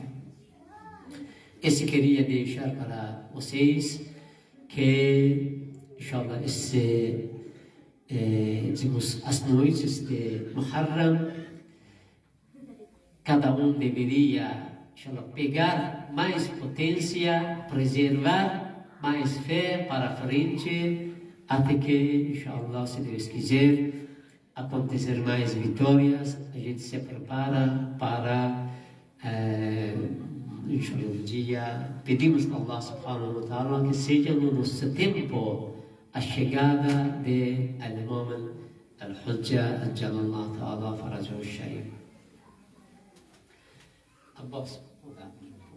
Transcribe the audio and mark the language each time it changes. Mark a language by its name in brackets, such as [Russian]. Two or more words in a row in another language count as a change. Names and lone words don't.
[Portuguese] Esse queria deixar para vocês, que, inshallah, as noites de Muharram, cada deveria, inshallah, pegar mais potência, preservar mais fé para frente, até que, inshallah, se Deus quiser, acontecer mais vitórias. A gente se prepara para inshallah, um dia pedimos a [Arabic] الله سبحانه وتعالى [Portuguese] que seja no nosso tempo a chegada de [Arabic] الإمام الحجة عجل الله تعالى فرجه الشريف. [Portuguese] Abbas,